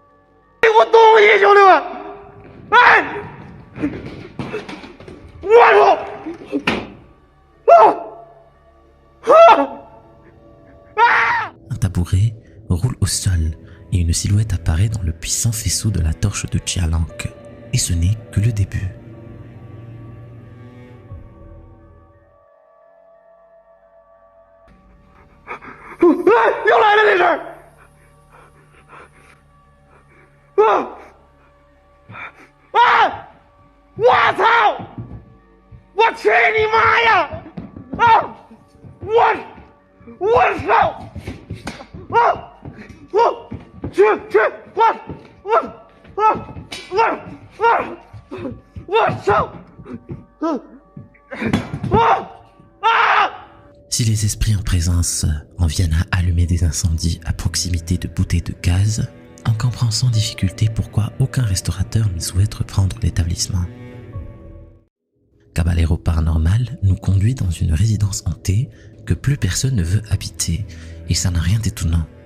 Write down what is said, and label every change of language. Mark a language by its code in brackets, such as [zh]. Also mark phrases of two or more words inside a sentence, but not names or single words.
[zh] 给我东西，兄弟们！哎，我操！ [fr] Un tabouret roule au sol et une silhouette apparaît dans le puissant faisceau de la torche de Xiaolang. Et ce n'est que le début. [zh] 又来了这事儿！我操！我去你妈呀！啊！我操！啊！我去！我操！ [fr] Si les esprits en présence en viennent à allumer des incendies à proximité de bouteilles de gaz, on comprend sans difficulté pourquoi aucun restaurateur ne souhaite reprendre l'établissement. Caballero Paranormal nous conduit dans une résidence hantée que plus personne ne veut habiter, et ça n'a rien d'étonnant.